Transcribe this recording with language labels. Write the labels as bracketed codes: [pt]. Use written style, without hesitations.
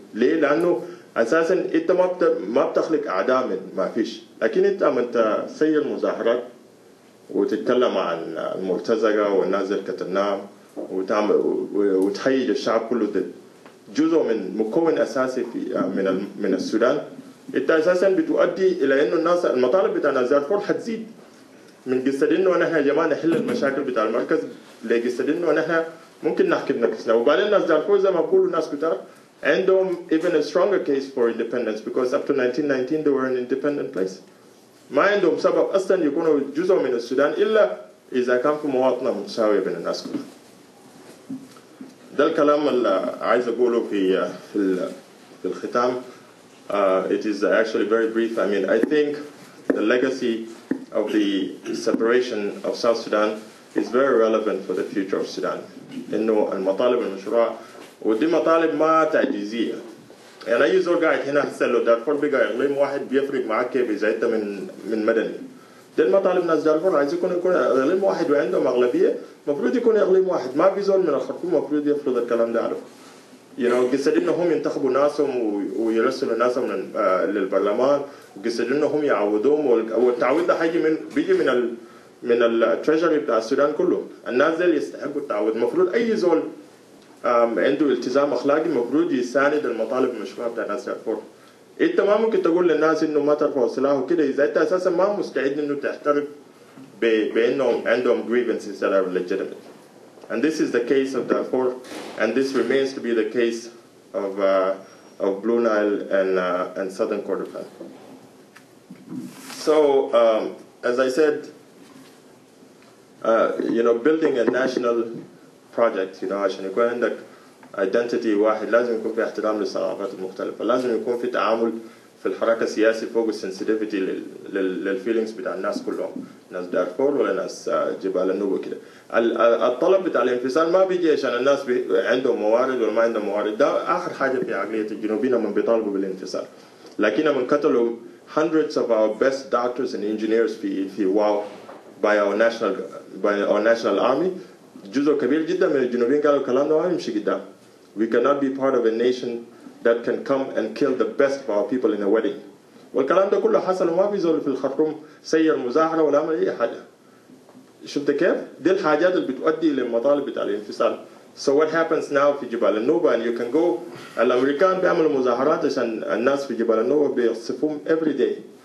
[ar] ليه؟ لأنه أساسا أنت ما بتخلق أعداء من ما فيش, لكن أنت تسير مظاهرات وتتكلم عن المرتزقة والناس اللي قتلناهم وتهيج الشعب كله ضد جزء من مكون أساسي من السودان. أنت أساسا بتؤدي إلى إنه الناس المطالب بتاع ناس دارفور حتزيد من قصة إنه نحن يا جماعة نحل المشاكل بتاع المركز, لقصة إنه نحن ممكن نحكي بنفسنا. وبعدين ناس دارفور زي ما بقولوا ناس كتار عندهم [en] even a stronger case for independence because up to 1919 they were an independent place. [ar] ما عندهم سبب أصلا يكونوا جزء من السودان إلا إذا كان في مواطنة متساوية بين الناس كلها. ده الكلام اللي عايز أقوله في الختام. [en] It is actually very brief. I mean, I think the legacy of the separation of South Sudan is very relevant for the future of Sudan. [ar] إنه المطالب المشروع ودي مطالب ما تعجيزية. يعني أي زول قاعد هنا حسن له دارفور بقى إقليم واحد بيفرق معك كيف إذا أنت من مدني. دي المطالب ناس دارفور عايز يكون إقليم واحد وعندهم أغلبية, مفروض يكون إقليم واحد. ما في زول من الخرطوم مفروض يفرض الكلام ده عليهم. قصة إنهم ينتخبوا ناسهم ويرسلوا ناسهم للبرلمان, وقصة إنهم يعودوهم, والتعويض ده بيجي من التريجري بتاع السودان كله. الناس دي يستحقوا التعويض. مفروض أي زول عنده التزام أخلاقي مفروض يساند المطالب المشروعة بتاع ناس دارفور. أنت ما ممكن تقول للناس إنه ما ترفعوا سلاح وكده إذا أنت أساسا ما مستعد إنه تعترف بإنهم عندهم [en] grievances that are legitimate. And this is the case of Darfur, and this remains to be the case of Blue Nile and Southern Kordofan. So, as I said, building a national project, [ar] عشان يكون عندك identity واحد لازم يكون في احترام للثقافات المختلفة, لازم يكون في تعامل في الحركة السياسية فوق السنسيتيفيتي للفيلينجز بتاع الناس كلهم, ناس دارفور ولا ناس جبال النوبة كده. الطلب بتاع الانفصال ما بيجي عشان الناس عندهم موارد ولا ما عندهم موارد. ده آخر حاجة في عقلية الجنوبيين من بيطالبوا بالانفصال. لكن من قتلوا [en] hundreds of our best doctors and engineers [ar] في واو [en] by our national army. [ar] جزء كبير جدا من الجنوبيين قالوا الكلام ده ما يمشي قدام. [en] We cannot be part of a nation that can come and kill the best of our people in a wedding. [ar] والكلام ده كله حصل وما في زول في الخرطوم سير مظاهرة ولا عمل أي حاجة. شفت كيف؟ دي الحاجات اللي بتؤدي للمطالب بتاع الانفصال. [en] So what happens now [ar] في جبال النوبة, [en] and you can go, [ar] الأمريكان بيعملوا مظاهرات عشان الناس في جبال النوبة بيصفوهم [en] every day.